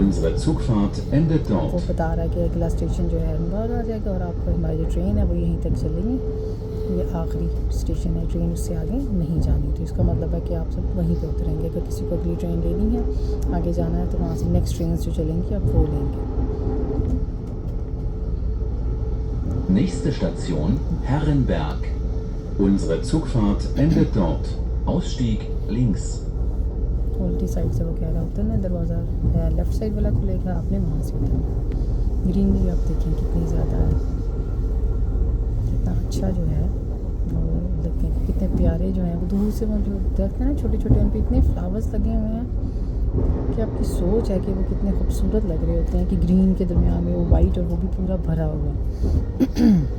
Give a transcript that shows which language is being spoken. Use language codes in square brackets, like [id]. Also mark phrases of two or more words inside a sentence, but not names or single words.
[de] Unsere Zugfahrt endet [hi] वो [de] dort. [hi] बता रहा है कि अगला स्टेशन जो है हैदराबाद आ जाएगा और आपको हमारी जो ट्रेन है वो यहीं तक चलेगी। ये आखिरी स्टेशन है, ट्रेन उससे आगे नहीं जानी। तो इसका मतलब है कि आप सब वहीं पे उतरेंगे। अगर किसी को अगली ट्रेन लेनी है, आगे जाना है, तो वहाँ से नेक्स्ट ट्रेन जो चलेंगी आप वो लेंगे। [de] Nächste Station Herrenberg. Unsere Zugfahrt endet dort. Ausstieg links. [hi] उल्टी साइड से वो कह रहा होता है ना, दरवाज़ा [en] left side [hi] वाला खुलेगा, आपने वहाँ से उतरना। ग्रीनरी आप देखें कितनी ज़्यादा है, कितना अच्छा जो है वो लगते हैं, कितने प्यारे जो हैं वो दूर से। वो जो दरख्त है ना छोटे छोटे, उन पर इतने फ्लावर्स लगे हुए हैं कि आपकी सोच है कि वो कितने खूबसूरत लग रहे होते हैं कि ग्रीन के दरमियान में वो वाइट, और वो भी पूरा भरा हुआ।